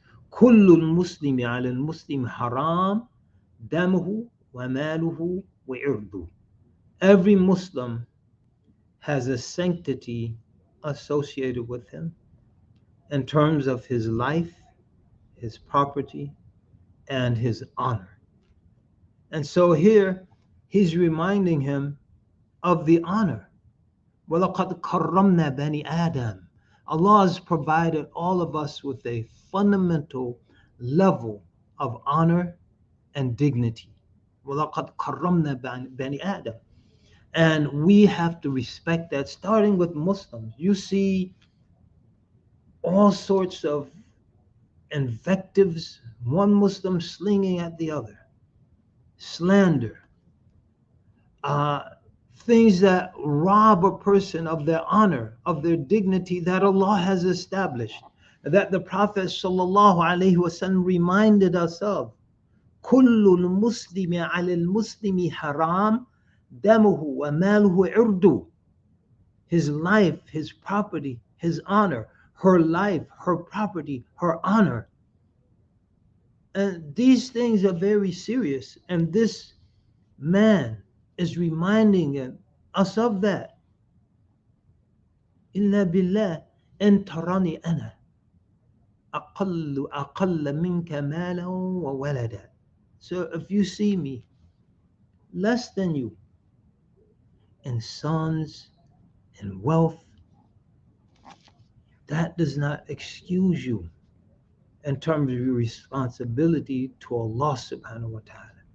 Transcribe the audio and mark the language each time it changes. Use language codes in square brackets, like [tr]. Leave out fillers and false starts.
[ar] كل المسلم على المسلم حرام دمه وماله وعرضه. [en] Every Muslim has a sanctity associated with him in terms of his life, his property, and his honor. And so here he's reminding him of the honor. [ar] وَلَقَدْ كَرَّمْنَا بَنِي آدَمَ. [en] Allah has provided all of us with a fundamental level of honor and dignity. [ar] وَلَقَدْ كَرَّمْنَا بَنِي آدَمَ. [en] And we have to respect that, starting with Muslims. You see all sorts of invectives, one Muslim slinging at the other, slander, things that rob a person of their honor, of their dignity that Allah has established, that the Prophet ﷺ reminded us of. [ar] كل المسلم على المسلم حرام دمه وماله عرضه. [en] His life, his property, his honor, her life, her property, her honor. And these things are very serious. And this man is reminding us of that. [ar] إلا بالله إن تراني أنا أقل منك مالا وولدا. [en] So if you see me less than you in sons and wealth, that does not excuse you in terms of your responsibility to Allah subhanahu wa ta'ala.